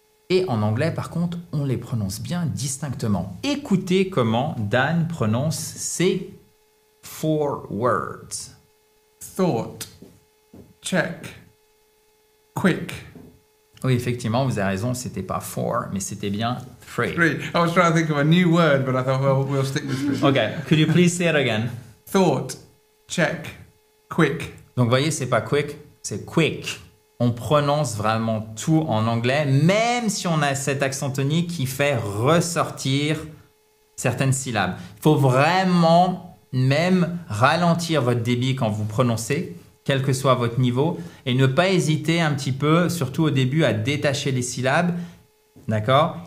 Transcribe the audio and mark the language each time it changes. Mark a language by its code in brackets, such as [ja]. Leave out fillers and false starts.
[fr] Et en anglais, par contre, on les prononce bien distinctement. Écoutez comment Dan prononce ces [en] 4 words. Thought. Check. Quick. [fr] Oui, effectivement, vous avez raison, c'était pas 4, mais c'était bien 3. [en] Three. I was trying to think of a new word, but I thought, well, we'll stick with three. Okay, could you please say it again? Thought. Check. Quick. [fr] Donc, vous voyez, c'est pas quick, c'est quick. On prononce vraiment tout en anglais, même si on a cet accent tonique qui fait ressortir certaines syllabes. Il faut vraiment même ralentir votre débit quand vous prononcez, quel que soit votre niveau, et ne pas hésiter un petit peu, surtout au début, à détacher les syllabes, d'accord?